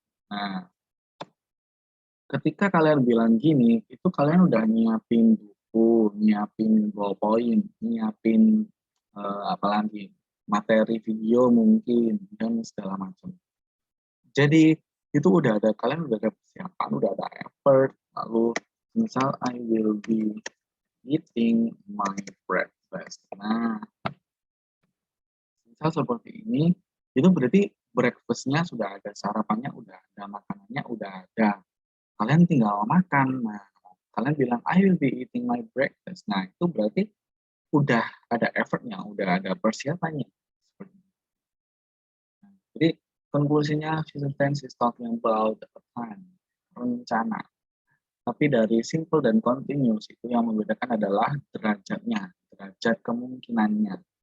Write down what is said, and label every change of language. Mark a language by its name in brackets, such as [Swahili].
[Indonesian] Nah, ketika kalian bilang gini, itu kalian udah nyiapin buku, nyiapin ballpoint, nyiapin apalagi materi video mungkin dan segala macam. Jadi itu udah ada, kalian udah ada persiapan, udah ada effort. Lalu misal [English] I will be eating my breakfast. [Indonesian] Nah, misal seperti ini, itu berarti breakfastnya sudah ada, sarapannya udah ada, makanannya udah ada. Kalian tinggal makan. Nah, kalian bilang [English] I will be eating my breakfast. [Indonesian] Nah, itu berarti udah ada effortnya, udah ada persiapannya. Jadi konklusinya [English] future tense is talking about a plan, rencana. [Indonesian] Tapi dari simple dan continuous itu yang membedakan adalah derajatnya, derajat kemungkinannya.